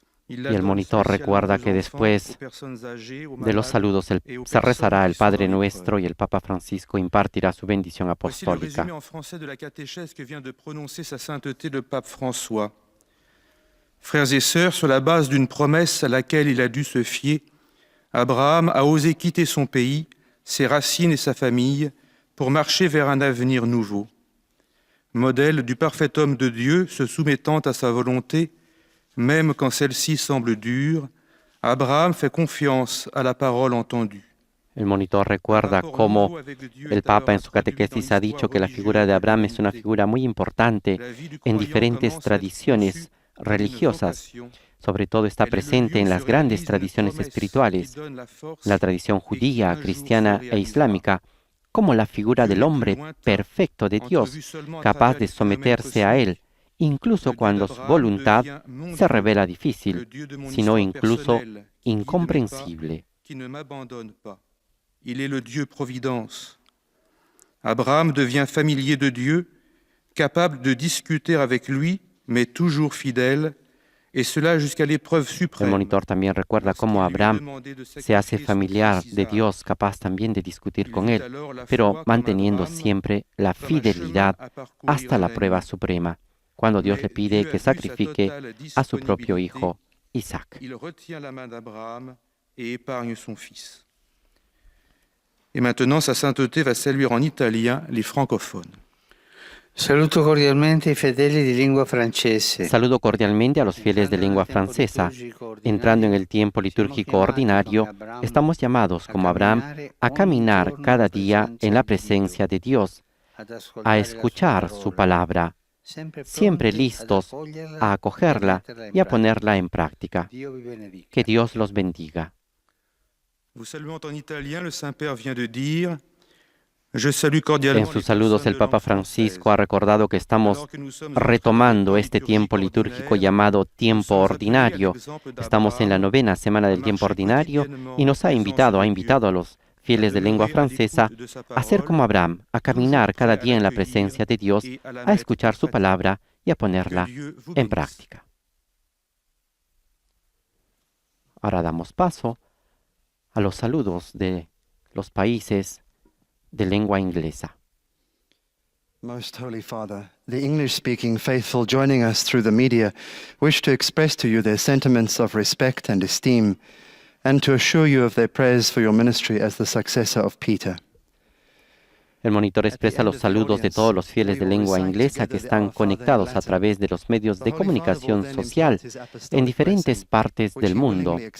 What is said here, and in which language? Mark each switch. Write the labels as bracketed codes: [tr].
[es] Y el monitor recuerda que después de los saludos se rezará el Padre Nuestro y el Papa Francisco impartirá su bendición [fr] Voici le [es] apostólica. [fr] résumé en français de la catéchèse que vient de prononcer sa sainteté le pape François. Frères et sœurs, sur la base d'une promesse à laquelle il a dû se fier, Abraham a osé quitter son pays, ses racines et sa famille pour marcher vers un avenir nouveau. Modèle du parfait homme de Dieu se soumettant à sa volonté, même quand celle-ci semble dure, Abraham fait confiance à la parole entendue. [es] El monitor recuerda cómo el Papa en su catequesis ha dicho que la figura de Abraham es una figura muy importante en diferentes tradiciones religiosas. Sobre todo está presente en las grandes tradiciones espirituales, la tradición judía, cristiana e islámica, como la figura del hombre perfecto de Dios, capaz de someterse a Él, incluso cuando su voluntad se revela difícil, sino incluso incomprensible. [fr] Qui ne m'abandonne pas. Il est le Dieu Providence. Abraham devient familier de Dieu, capable de discuter avec lui, mais toujours fidèle, et cela jusqu'à l'épreuve [es] El [fr] suprême. [es] monitor también recuerda cómo Abraham se hace familiar de Dios, capaz también de discutir con Él, pero manteniendo siempre la fidelidad hasta la prueba suprema, cuando Dios le pide que sacrifique a su propio hijo, Isaac. [fr] Il retient la main d'Abraham et épargne son fils. Et maintenant, sa sainteté va saluer en italien les francophones. [it] Saluto cordialmente i fedeli di lingua francese. [es] Saludo cordialmente a los fieles de lengua francesa. Entrando en el tiempo litúrgico ordinario, estamos llamados, como Abraham, a caminar cada día en la presencia de Dios, a escuchar su palabra, siempre listos a acogerla y a ponerla en práctica. Que Dios los bendiga. [fr] Vous saluant en italien, le Saint-Père vient de dire Je salue cordialement [es] En sus saludos el Papa Francisco ha recordado que estamos retomando este tiempo litúrgico llamado tiempo ordinario. Estamos en la 9ª semana del tiempo ordinario y nos ha invitado a los fieles de lengua francesa a ser como Abraham, a caminar cada día en la presencia de Dios, a escuchar su palabra y a ponerla en práctica. Ahora damos paso a los saludos de los países de lengua inglesa. [en] Most Holy Father, the English-speaking faithful joining us through the media wish to express to you their sentiments of respect and esteem and to assure you of their prayers for your ministry as the successor of Peter. [es] El monitor expresa los saludos de todos los fieles de lengua inglesa que están conectados a través de los medios de comunicación social en diferentes partes del mundo.